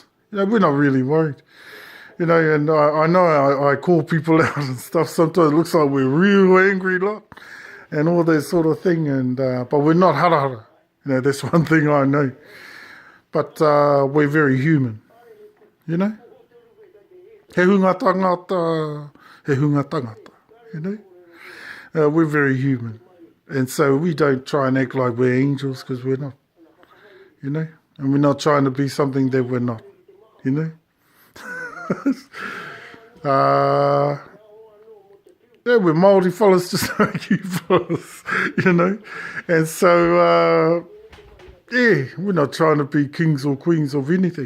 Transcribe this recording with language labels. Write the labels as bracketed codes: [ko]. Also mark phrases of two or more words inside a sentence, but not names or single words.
[en] We're not really worried. And I know I call people out and stuff. Sometimes it looks like we're real angry lot and all that sort of thing. But we're not harahara. That's one thing I know. But we're very human. [mi] He hunga tangata, he hunga tangata. [en] We're very human. And so we don't try and act like we're angels because we're not. And we're not trying to be something that we're not. We're Māori fellas just like you fellas, And so, we're not trying to be kings or queens of anything.